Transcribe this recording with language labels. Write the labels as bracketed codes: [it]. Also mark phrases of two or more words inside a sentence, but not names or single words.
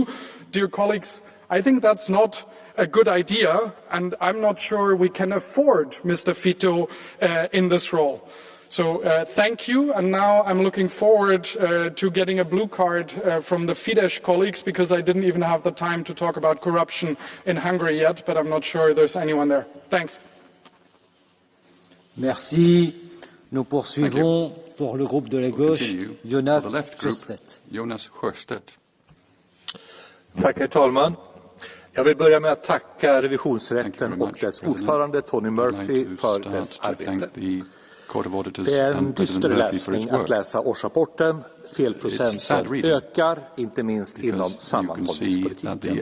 [en] Dear colleagues, I think that's not a good idea, and I'm not sure we can afford Mr. Fitto in this role. So thank you, and now I'm looking forward to getting a blue card from the Fidesz colleagues, because I didn't even have the time to talk about corruption in Hungary yet, but I'm not sure there's anyone there. Thanks. [fr] Merci. Nous poursuivons pour le groupe de la gauche, Jonas Sjöstedt. [sv] Tack, herr talman. Jag vill börja med att tacka revisionsrätten och dess ordförande Tony Murphy för dess arbete. Det är en dyster läsning att läsa årsrapporten. Felprocenten ökar, inte minst inom sammanhållningspolitiken.